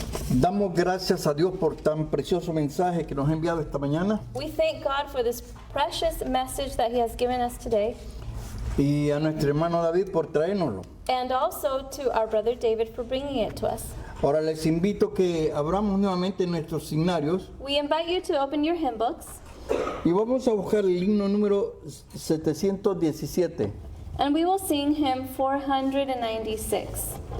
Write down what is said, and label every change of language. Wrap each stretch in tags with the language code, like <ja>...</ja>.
<es>Damos gracias a Dios por tan precioso mensaje que nos ha enviado esta mañana</es> <en>We thank God for this precious message that He has given us today,</en> <es>y a nuestro hermano David por traérnoslo.</es> <en>and also to our brother David for bringing it to us.</en> <es>Ahora les invito que abramos nuevamente nuestros signarios</es> <en>We invite you to open your hymn books,</en> <es>y vamos a buscar el himno número 717.</es> <en>and we will sing hymn 496.</en>